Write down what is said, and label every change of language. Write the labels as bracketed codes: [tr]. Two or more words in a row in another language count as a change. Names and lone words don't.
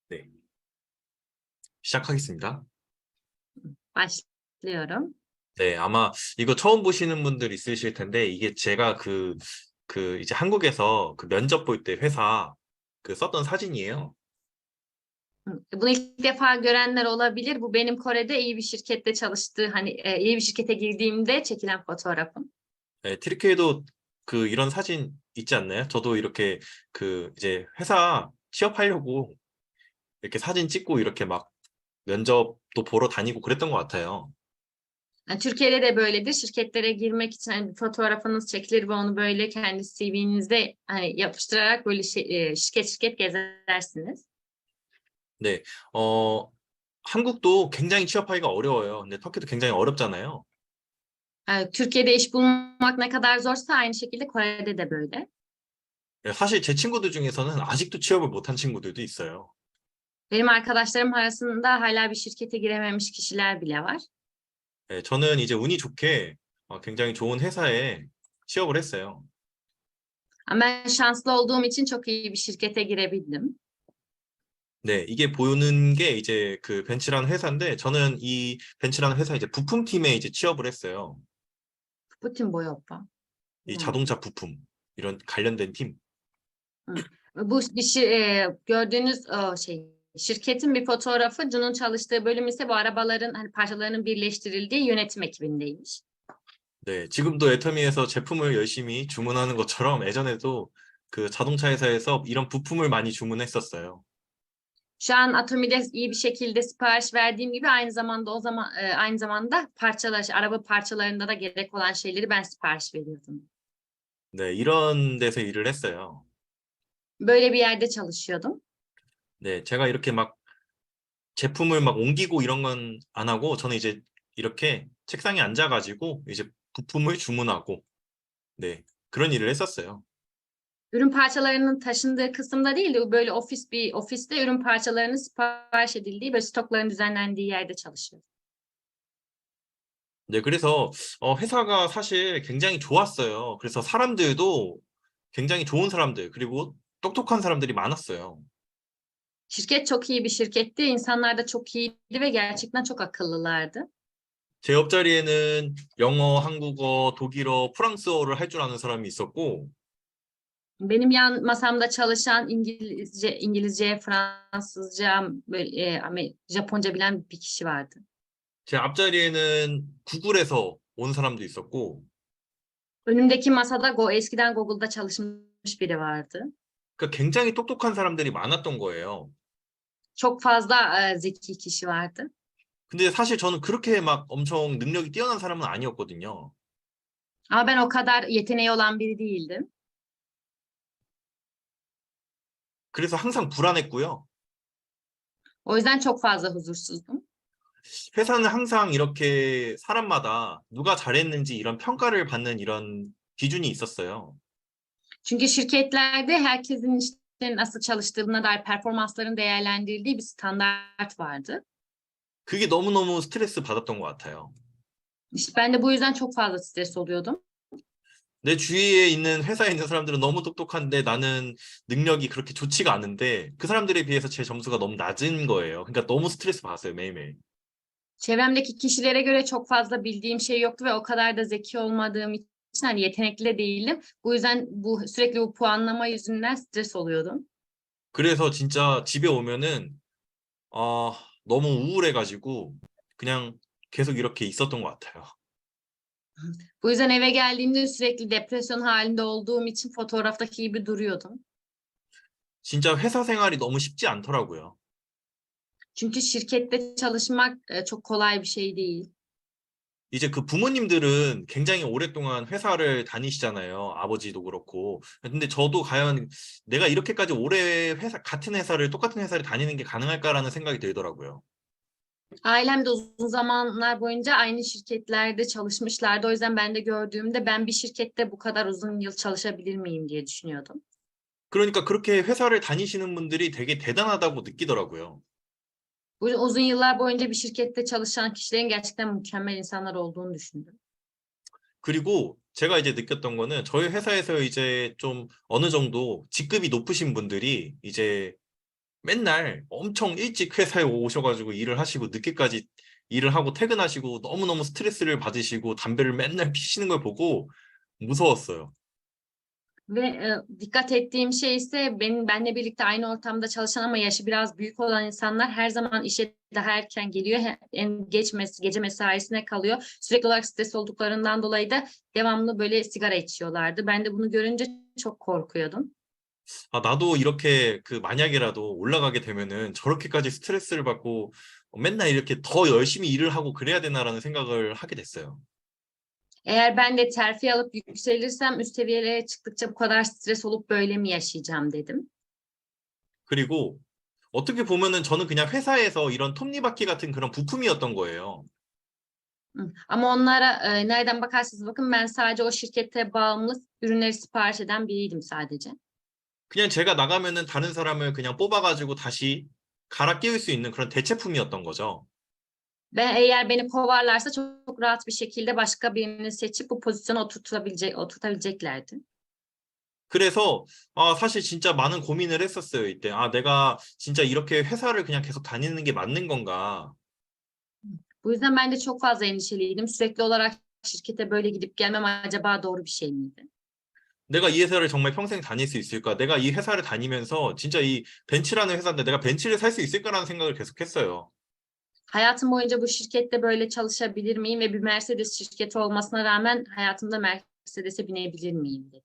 [ko] 네, 시작하겠습니다. [tr] başlıyorum. [ko] 네, 아마 이거 처음 보시는 분들 있으실 텐데, 이게 제가 이제 한국에서 그 면접 볼 때 회사 썼던 사진이에요. [tr] Bunu ilk defa görenler olabilir. Bu benim Kore'de iyi bir şirkette çalıştığı, iyi bir şirkete girdiğimde çekilen fotoğrafım. [ko] 네, 트리케에도 이런 사진 있지 않나요? 저도 이렇게 이제 회사 취업하려고 이렇게 사진 찍고 이렇게 막 면접도 보러 다니고 그랬던 것 같아요. [tr] Yani Türkiye'de de böyledir. Şirketlere girmek için bir fotoğrafınız çekilir ve onu böyle kendi CV'nizde yapıştırarak böyle şirket şirket gezersiniz. [ko] 네, 한국도 굉장히 취업하기가 어려워요. 근데 터키도 굉장히 어렵잖아요. [tr] Türkiye'de iş bulmak ne kadar zorsa aynı şekilde Kore'de de böyle. [ko] 네, 사실 제 친구들 중에서는 아직도 취업을 못한 친구들도 있어요. [tr] Benim arkadaşlarım arasında hala bir şirkete girememiş kişiler bile var. [ko] 네, 저는 이제 운이 좋게 굉장히 좋은 회사에 취업을 했어요. [tr] Ama ben şanslı olduğum için çok iyi bir şirkete girebildim. [ko] 네, 이게 보는 게 이제 그 벤츠라는 회사인데 저는 이 벤츠라는 회사 이제 부품팀에 이제 취업을 했어요. Putin boyu oppa. 이 [tr] Anlamadım. [ko] 자동차 부품 이런 관련된 팀. [tr] Hı. Bu gördüğünüz şirketin bir fotoğrafı. Jun'un çalıştığı bölüm ise bu arabaların parçalarının birleştirildiği yönetim ekibindeymiş. [ko] 네, 지금도 애터미에서 제품을 열심히 주문하는 것처럼 예전에도 그 자동차 회사에서 이런 부품을 많이 주문했었어요. [tr] Şu an Atomi'de iyi bir şekilde sipariş verdiğim gibi aynı zamanda araba parçalarında da gerek olan şeyleri ben sipariş veriyordum. [ko] 네, 이런 데서 일을 했어요. [tr] Böyle bir yerde çalışıyordum. [ko] 네, 제가 이렇게 막 제품을 막 옮기고 이런 건 안 하고 저는 이제 이렇게 책상에 앉아가지고 이제 부품을 주문하고 네, 그런 일을 했었어요. [tr] Ürün parçalarının taşındığı kısımda değil de böyle ofiste ürün parçalarının sipariş edildiği ve stokların düzenlendiği yerde çalışıyorum. [ko] 네, 그래서 회사가 사실 굉장히 좋았어요. 그래서 사람들도 굉장히 좋은 사람들 그리고 똑똑한 사람들이 많았어요. [tr] Şirket çok iyi bir şirketti. İnsanlar da çok iyiydi ve gerçekten çok akıllılardı. [ko] 제 옆자리에는 영어, 한국어, 독일어, 프랑스어를 할 줄 아는 사람이 있었고 [tr] Benim yan masamda çalışan İngilizce, Fransızca, Japonca bilen bir kişi vardı. [ko] 제 앞자리에는 구글에서 온 사람도 있었고 [tr] Önümdeki masada eskiden Google'da çalışmış biri vardı. [ko] 그러니까 굉장히 똑똑한 사람들이 많았던 거예요. [tr] Çok fazla zeki kişi vardı. [ko] 근데 사실 저는 그렇게 막 엄청 능력이 뛰어난 사람은 아니었거든요. [tr] Ama ben o kadar yeteneği olan biri değildim. [ko] 그래서 항상 불안했고요. [tr] O yüzden çok fazla huzursuzdum. [ko] 회사는 항상 이렇게 사람마다 누가 잘했는지 이런 평가를 받는 이런 기준이 있었어요. [tr] Çünkü şirketlerde herkesin işte nasıl çalıştığına dair performansların değerlendirildiği bir standart vardı. [ko] 그게 너무너무 스트레스 받았던 것 같아요. [tr] İşte ben de bu yüzden çok fazla stres oluyordum. [ko] 내 주위에 있는 회사에 있는 사람들은 너무 똑똑한데 나는 능력이 그렇게 좋지가 않은데 그 사람들에 비해서 제 점수가 너무 낮은 거예요. 그러니까 너무 스트레스 받았어요, 매일매일. [tr] Çevremdeki kişilere göre çok fazla bildiğim şey yoktu ve o kadar da zeki olmadığım için yetenekli de değildim. Bu yüzden sürekli bu puanlama yüzünden stres oluyordum. [ko] 그래서 진짜 집에 오면은 너무 우울해가지고 그냥 계속 이렇게 있었던 것 같아요. [tr] Bu yüzden eve geldiğimde sürekli depresyon halinde olduğum için fotoğraftaki gibi duruyordum. [ko] 진짜 회사 생활이 너무 쉽지 않더라고요. [tr] Çünkü şirkette çalışmak çok kolay bir şey değil. [ko] 이제 그 부모님들은 굉장히 오랫동안 회사를 다니시잖아요. 아버지도 그렇고. 근데 저도 과연 내가 이렇게까지 오래 같은 회사를, 똑같은 회사를 다니는 게 가능할까라는 생각이 들더라고요. [tr] Ailem de uzun zamanlar boyunca aynı şirketlerde çalışmışlardı. O yüzden ben de gördüğümde ben bir şirkette bu kadar uzun yıl çalışabilir miyim diye düşünüyordum. [ko] 그러니까 그렇게 회사를 다니시는 분들이 되게 대단하다고 느끼더라고요. [tr] Bu uzun yıllar boyunca bir şirkette çalışan kişilerin gerçekten mükemmel insanlar olduğunu düşündüm. [ko] 그리고 제가 이제 느꼈던 거는 저희 회사에서 이제 좀 어느 정도 직급이 높으신 분들이 이제 맨날 엄청 일찍 회사에 오셔가지고 일을 하시고 늦게까지 일을 하고 퇴근하시고 너무너무 스트레스를 받으시고 담배를 맨날 피시는 걸 보고 무서웠어요. [tr] Ve dikkat ettiğim şey ise benimle birlikte aynı ortamda çalışan ama yaşı biraz büyük olan insanlar her zaman işe daha erken geliyor. En geç gece mesaisine kalıyor. Sürekli olarak stres olduklarından dolayı da devamlı böyle sigara içiyorlardı. Ben de bunu görünce çok korkuyordum. [ko] 아, 나도 이렇게 만약에라도 올라가게 되면은 저렇게까지 스트레스를 받고 맨날 이렇게 더 열심히 일을 하고 그래야 되나라는 생각을 하게 됐어요. [tr] Eğer ben de terfi alıp yükselirsem üst seviyelere çıktıkça bu kadar stres olup böyle mi yaşayacağım dedim. [ko] 그리고 어떻게 보면은 저는 그냥 회사에서 이런 톱니바퀴 같은 그런 부품이었던 거예요. [tr] Ama onlara nereden bakarsanız bakın ben sadece o şirkete bağımlı ürünleri sipariş eden biriydim sadece. [ko] 그냥 제가 나가면은 다른 사람을 그냥 뽑아가지고 다시 갈아 끼울 수 있는 그런 대체품이었던 거죠. [tr] Eğer beni kovarlarsa çok rahat bir şekilde başka birini seçip bu pozisyona oturtabileceklerdi. [ko] 그래서 사실 진짜 많은 고민을 했었어요, 이때. 내가 진짜 이렇게 회사를 그냥 계속 다니는 게 맞는 건가? [tr] Bu yüzden ben de çok fazla endişeliydim. Sürekli olarak şirkete böyle gidip gelmem acaba doğru bir şey miydi? [ko] 내가 이 회사를 정말 평생 다닐 수 있을까? 내가 이 회사를 다니면서 진짜 이 벤츠라는 회사인데 내가 벤츠를 살 수 있을까라는 생각을 계속 했어요. [tr] Hayatım boyunca bu şirkette böyle çalışabilir miyim ve bir Mercedes şirketi olmasına rağmen hayatımda Mercedes'e binebilir miyim dedim.